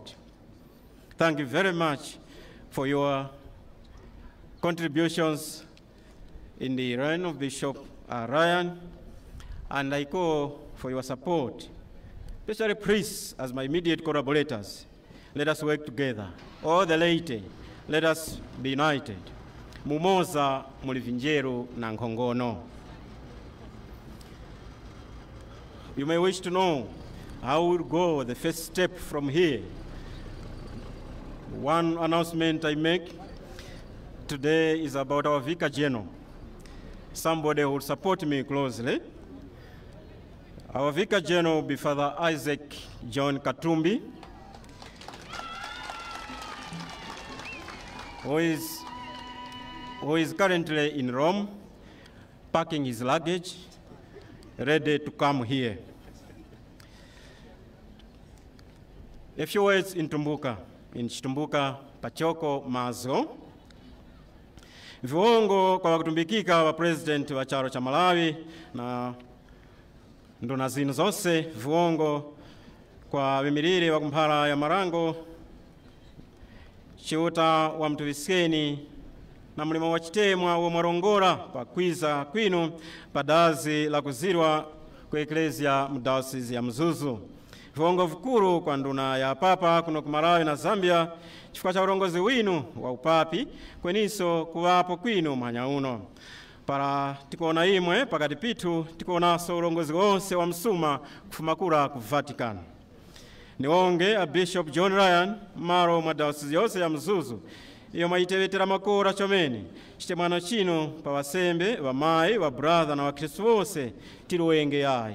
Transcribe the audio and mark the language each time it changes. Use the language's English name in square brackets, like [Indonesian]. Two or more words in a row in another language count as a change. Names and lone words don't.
[English] Thank you very much for your contributions in the reign of Bishop Ryan, and I call for your support, especially priests as my immediate collaborators. Let us work together. All the laity, let us be united. [Tumbuka] Mumoza mulivinjeru na nkongono. [English] You may wish to know how we'll go the first step from here. One announcement I make today is about our Vicar General. Somebody who will support me closely. Our Vicar General will be Father Isaac John Katumbi, who is currently in Rome, packing his luggage, ready to come here. A few words in Tumbuka, [Tumbuka] Pachoko Mazo. Viungo kwa kutumbikika wa president wa charo cha Malawi na nduna zinu zonse, viungo kwa vimiriri wa kumphala ya Marango, chiuta wa Mtuviskeni na mlima wa Chitemwa wa Marongora pa kwiza kwinu padazi la kuzirwa kwa Eklezia mdayosisi ya Mzuzu. Viungo vikuru kwa nduna ya Papa kuno ku Malawi na Zambia, chifukwa cha urongozi winu wa upapi kweniso kuwapo kwinu manya uno. Para tikuona imwe pakati pitu tikuonaso urongozi wonse wa msuma kufumakura ku Vatican. Niwonge a Bishop John Ryan maro madayosisi yose ya Mzuzu iyo maitewetera makora chomeni chitemwano chino pa wasembe wamayi wa brother na wakristu wose tiluwenge yayo.